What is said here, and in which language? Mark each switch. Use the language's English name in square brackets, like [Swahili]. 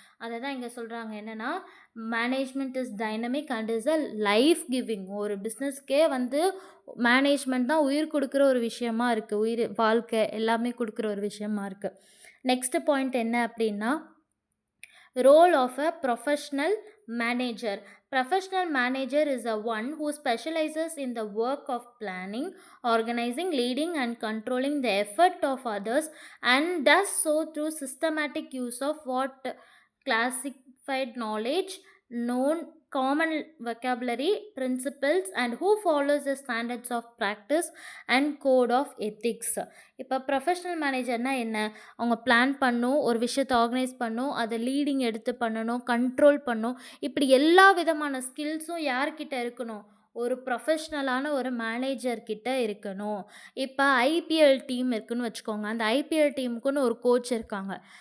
[Tamil] அத தான் இங்க சொல்றாங்க. என்னன்னா, [English] Management is dynamic and is a life giving. [Tamil] ஒரு பிஸ்னஸ்க்கே வந்து மேனேஜ்மெண்ட் தான் உயிர் குடுக்குற ஒரு விஷயமா இருக்கு. வாழ்க்கை எல்லாமே குடுக்குற ஒரு விஷயமா இருக்கு. நெக்ஸ்ட் பாயிண்ட் என்ன அப்டின்னா, [English] Role of a professional manager. Professional manager is a one who specializes in the work of planning, organizing, leading and controlling the effort of others, and does so through systematic use of what classified knowledge, known common vocabulary, principles, and who follows the standards of practice and code of ethics. [Tamil] இப்போ professional மேனேஜர்னா என்ன? அவங்க plan பண்ணும், ஒரு விஷயத்தை organise பண்ணும், அதை leading எடுத்து பண்ணணும், கண்ட்ரோல் பண்ணும். இப்படி எல்லா விதமான ஸ்கில்ஸும் யார்கிட்ட இருக்கணும்? ஒரு ப்ரொஃபஷ்னலான ஒரு மேனேஜர் கிட்ட இருக்கணும். இப்போ ஐபிஎல் டீம் இருக்குன்னு வச்சுக்கோங்க. அந்த ஐபிஎல் டீமுக்குன்னு ஒரு கோச் இருக்காங்க.